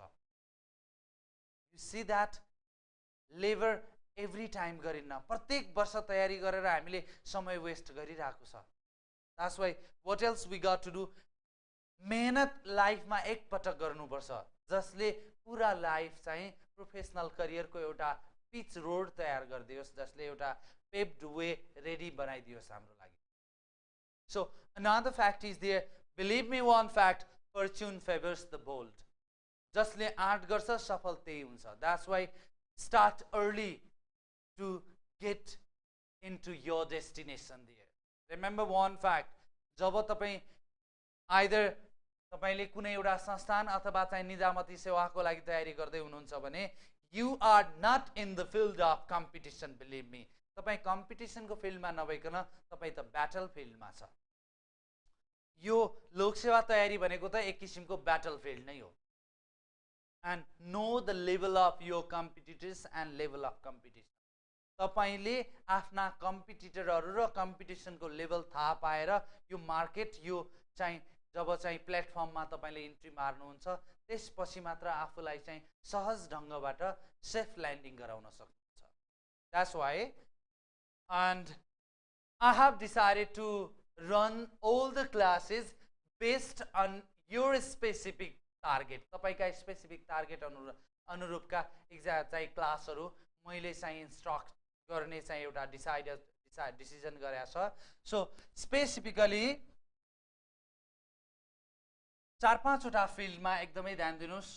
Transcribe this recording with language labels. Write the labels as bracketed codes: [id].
[en] you see that labour every time [ne] गरिन्न, प्रत्येक वर्ष तयारी गरेर हामीले समय वेस्ट गरिरहेको छ। [en] That's why what else we got to do, [ne] मेहनत लाइफमा एक पटक गर्नुपर्छ जसले पुरा लाइफ चाहिँ प्रोफेसनल करियरको एउटा पिच रोड तयार गरिदियोस्, जसले एउटा पेभ्ड वे रेडी बनाइदियोस् हाम्रो लागि। [en] So another fact is there, believe me one fact, fortune favors the bold. [ne] जसले आँट गर्छ सफल त्यही हुन्छ। [en] That's why start early to get into your destination there. Remember one fact, [ne] जब तपाईं either तपाईले कुनै एउटा संस्थान अथवा चाहिँ निजामती सेवाको लागि तयारी गर्दै हुनुहुन्छ भने [en] you are not in the field of competition, believe me. [ne] तपाईं कम्पिटिसनको फिल्डमा नभइकन तपाईं त ब्याटल फिल्डमा छ। यो लोकसेवा तयारी भनेको त एक किसिमको ब्याटल फिल्ड नै हो। [en] And know the level of your competitors and level of competition. [ne] तपाईले आफ्ना कम्पिटिटरहरु र कम्पिटिसनको लेभल थाहा पाएर यो मार्केट यो चाहिँ जब चाहिँ प्लेटफर्ममा तपाईले इन्ट्री मार्नुहुन्छ त्यसपछि मात्र आफुलाई चाहिँ सहज ढंगबाट सेफ ल्यान्डिङ गराउन सक्नुहुन्छ। [en] That's why, and I have decided to run all the classes based on your specific target. [ne] तपाईका specific target अनुरूपका चाहिँ क्लासहरु मैले चाहिँ इन्स्ट्रक्ट गर्ने चाहिँ एउटा डिसिजन गरेको छ। सो स्पेसिफिकली 4-5 वटा फिल्डमा एकदमै ध्यान दिनुस्।